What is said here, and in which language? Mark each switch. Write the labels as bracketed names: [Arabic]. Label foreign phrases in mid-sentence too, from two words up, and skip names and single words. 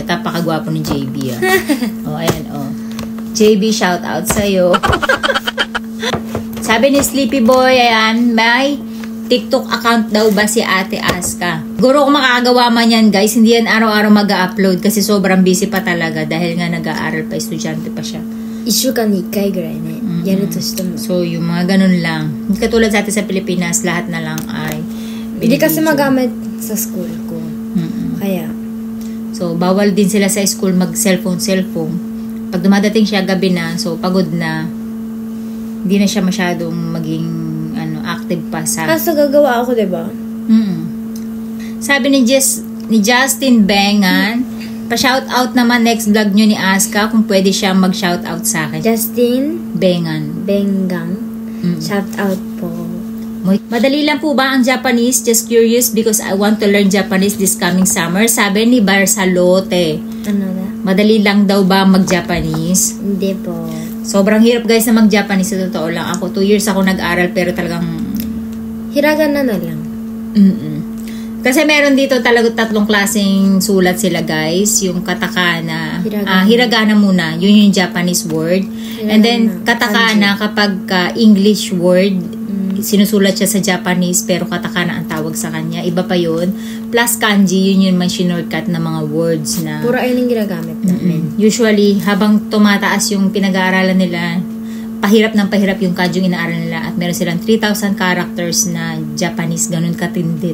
[Filipino] At napakagwapo ni JB. Ayan. JB, [English] shout out [Filipino] sa'yo. Sabi ni Sleepy Boy, ayan, may TikTok account daw ba si Ate Aska? Siguro kung makakagawa man yan, guys, hindi yan araw-araw mag-upload kasi sobrang busy pa talaga dahil nga nag-aaral pa, estudyante pa siya. [Japanese] 1 週間に1回ぐらいね、やるとしても。 [Filipino] So, yung mga ganun lang. Katulad sa atin sa Pilipinas, lahat na lang ay Hindi kasi magamit sa school ko. Kaya. So, bawal din sila sa school mag-cellphone. Pag dumadating siya gabi na, so pagod na, hindi na siya masyadong maging active pa sa... Kaso gagawa ako, diba? Sabi ni Justin Bengan, pa-shoutout naman [English] next vlog [Filipino] nyo ni Aska kung pwede siya mag-shoutout sa akin. Justin Bengan. Shoutout po. Madali lang po ba ang Japanese? [English] Just curious because I want to learn Japanese this coming summer. [Filipino] Sabi ni Barsalote. Ano na? Madali lang daw ba mag-Japanese? Hindi po. Sobrang hirap, guys, na mag-Japanese. Sa totoo lang. Ako, 2 years ako nag-aral pero talagang... Hiragana na lang. Kasi meron dito talaga 3 klaseng sulat sila, guys. Yung katakana. Hiragana muna. Yun yung [English] Japanese word. [Filipino] Hiragana. And then, katakana kapag [English] English word, [Filipino] sinusulat siya sa Japanese pero katakana ang tawag sa kanya. Iba pa yun. Plus kanji, yun yung shortcut na mga words na... Puro ayun yung ginagamit namin. Usually, habang tumataas yung pinag-aaralan nila, pahirap ng pahirap yung kanji yung inaaral nila at meron silang 3,000 characters na Japanese, ganun katindi.